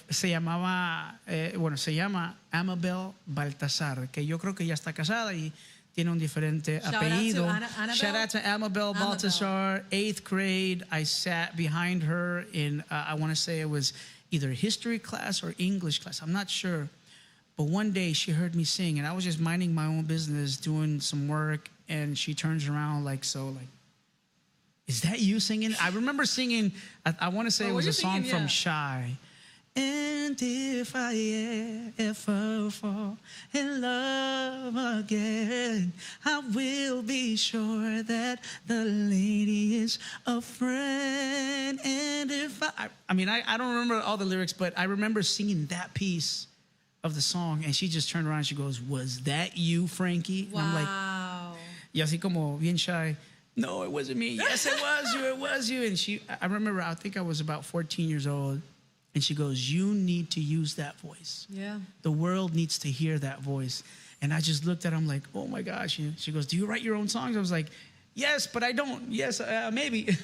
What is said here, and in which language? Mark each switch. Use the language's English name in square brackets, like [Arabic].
[Spanish] Se llama Amabel Baltasar, que yo creo que ya está casada y tiene un diferente apellido. [English] Shout out to Amabel Baltasar, 8th grade. I sat behind her in, I want to say it was either history class or English class. I'm not sure. But one day she heard me sing, and I was just minding my own business, doing some work, and she turns around like, is that you singing? I remember singing, I want to say it was a song from Shy. And if I ever fall in love again, I will be sure that the lady is a friend. And if I mean, I don't remember all the lyrics, but I remember singing that piece of the song, and she just turned around and she goes, was that you, Frankie? Wow. And I'm like, [Spanish] y así como bien shy. [English] No, it wasn't me. Yes, it was you. It was you. And I remember, I think I was about 14 years old. And she goes, you need to use that voice. Yeah. The world needs to hear that voice. And I just looked at her, I'm like, oh my gosh. And she goes, do you write your own songs? I was like, yes, but I don't. Yes, maybe.